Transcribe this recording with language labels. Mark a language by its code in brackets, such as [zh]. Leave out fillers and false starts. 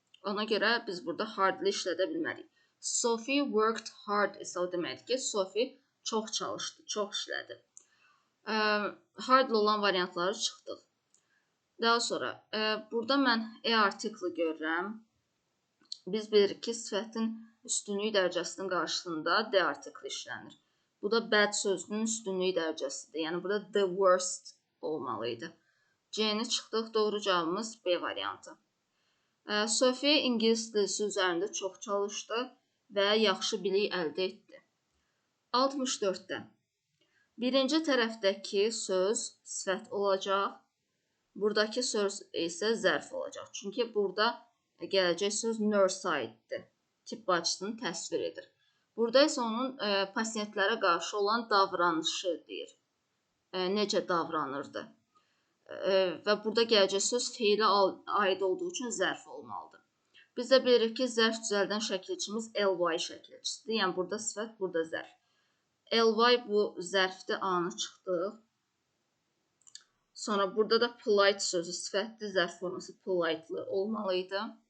[az] Ona görə biz burada hardly işlədə bilmərik. [en] Sophie worked hard [az] isə o deməkdir ki, Sophie çox çalışdı, çox işlədi. Hardly olan variantları çıxdıq. Daha sonra, burada mən artiklı görürəm. Biz bilirik ki, sifətin üstünlük dərəcəsinin qarşısında D artikli işlənir. Bu da bad sözünün üstünlük dərəcəsidir. Yəni, burada the worst olmalıydı. C-ni çıxdıq. Doğru cavabımız B variantı. Sofiya ingilis dilisi üzərində çox çalışdı və yaxşı bilik əldə etdi. 64-də. Birinci tərəfdəki söz sifət olacaq. Buradakı söz isə zərf olacaq. Çünki burada gələcək söz nurse-dir. Tibb bacısını təsvir edir. Burada isə onun pasientlərə qarşı olan davranışı deyir. Necə davranırdı. Və burada gələcək söz feilə aid olduğu üçün zərf olmalıdır. Biz də bilirik ki, zərf düzəldən şəkilçimiz ly şəkilçisidir. Yəni, burada sifət, burada zərf. Ly bu zərfdir, A-nı çıxdıq. Sonra burada da polite sözü sifətdir, zərf forması politely olmalıydı.